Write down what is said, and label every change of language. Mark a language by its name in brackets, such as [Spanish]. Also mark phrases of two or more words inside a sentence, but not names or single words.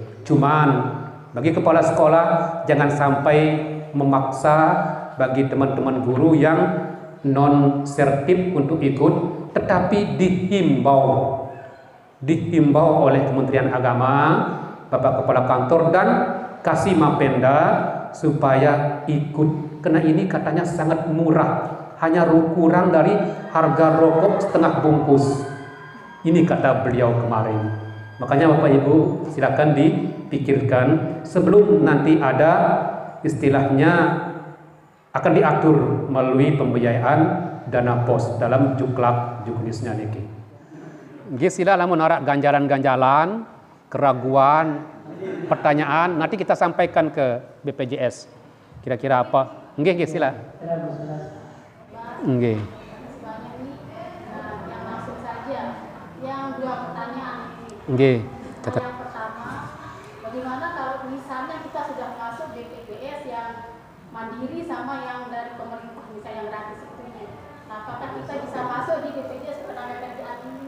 [Indonesian] Cuman bagi kepala sekolah jangan sampai memaksa bagi teman-teman guru yang non sertif untuk ikut, tetapi dihimbau oleh Kementerian Agama, Bapak Kepala Kantor dan Kasih Mapenda supaya ikut, karena ini katanya sangat murah, hanya kurang dari harga rokok setengah bungkus. Ini kata beliau kemarin. Makanya Bapak Ibu silakan dipikirkan sebelum nanti ada istilahnya akan diatur melalui pembiayaan dana pos dalam juknisnya niki. [Javanese] Nggih sila lamun ora ganjalan-ganjalan, [Indonesian] keraguan, pertanyaan nanti kita sampaikan ke BPJS. Kira-kira apa? [Javanese] Nggih sila. Nggih. [Indonesian] Yang langsung saja, yang 2 pertanyaan. Nggih. Yang pertama, bagaimana kalau misalnya kita sudah masuk BPJS yang mandiri sama yang dari pemerintah, misalnya yang gratis itu, nah apakah kita bisa masuk di BPJS ketenagakerjaan ini?